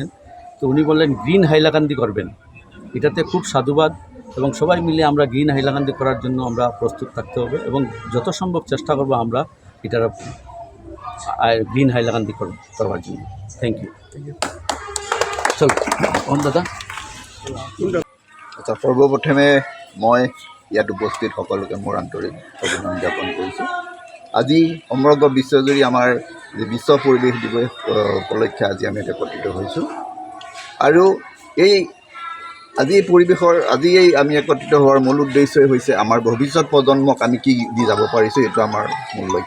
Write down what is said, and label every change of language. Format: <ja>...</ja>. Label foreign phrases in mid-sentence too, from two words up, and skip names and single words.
<bn>তো উনি বললেন গ্রিন হাইলাকান্দি করবেন, এটাতে খুব সাধুবাদ। এবং সবাই মিলে আমরা গ্রিন হাইলাকান্দি করার জন্য আমরা প্রস্তুত থাকতে হবে এবং যত সম্ভব চেষ্টা করবো আমরা এটার গ্রিন হাইলাকান্দি করবার জন্য।</bn> <en>thank you.</en> <bn>চল দাদা। আচ্ছা,</bn> <as>সৰ্বপ্ৰথমে মই ইয়াত উপস্থিত সকলোকে মোৰ আন্তৰিক অভিনন্দন জ্ঞাপন কৰিছোঁ। আজি সমগ্ৰ বিশ্বজুৰি আমাৰ বিশ্ব পৰিৱেশ দিৱস উপলক্ষে আজি আমি একত্ৰিত হৈছোঁ আৰু আজি আমি একত্ৰিত হোৱাৰ মূল উদ্দেশ্যই হৈছে আমাৰ ভৱিষ্যত প্ৰজন্মক আমি কি দি যাব পাৰিছোঁ, এইটো আমাৰ মূল লক্ষ্য।</as>